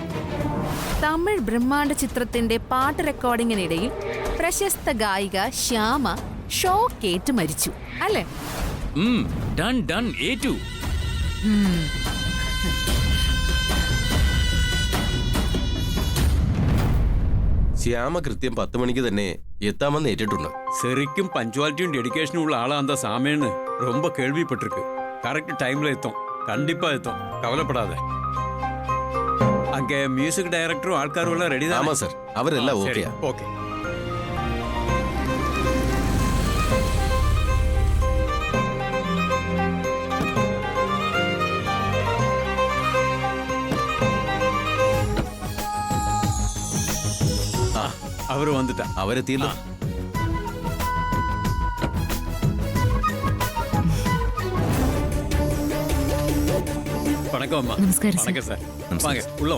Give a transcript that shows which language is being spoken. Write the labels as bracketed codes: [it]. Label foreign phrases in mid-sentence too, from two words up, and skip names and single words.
[ml] തമിഴ് ബ്രഹ്മാണ്ഡ ചിത്രത്തിന്റെ പാട്ട് റെക്കോർഡിങ്ങിനിടയിൽ പ്രശസ്ത ഗായിക ശ്യാമ ഷോക്കേറ്റ് മരിച്ചു അല്ലേ? [en] done done, ഏറ്റു. [ml] ശ്യാമ കൃത്യം 10 മണിക്ക് തന്നെ എത്താമെന്ന് ഏറ്റിട്ടുണ്ട്. [ta] சரிக்கும் பஞ்சுவாலிட்டியும் டெடிகேஷனும் உள்ள ஆளா அந்த சாமின்னு ரொம்ப கேள்விப்பட்டிருக்கு. கரெக்ட் டைம்ல எத்தும், கண்டிப்பா எத்தும், கவலைப்படாத. அங்க மியூசிக் டைரக்டரும் ஆட்காரும் எல்லாம் ரெடி தான். ஆமா சார், அவரெல்லாம் சரி, ஓகே. ஓகே. அவரு வந்துட்டா. [ml] അവരെത്തിയല്ലോ. [ta] வணக்கம் அம்மா. [ml] നമസ്കാരം സർ. [ta] வணக்கம் சார். வாங்க உள்ள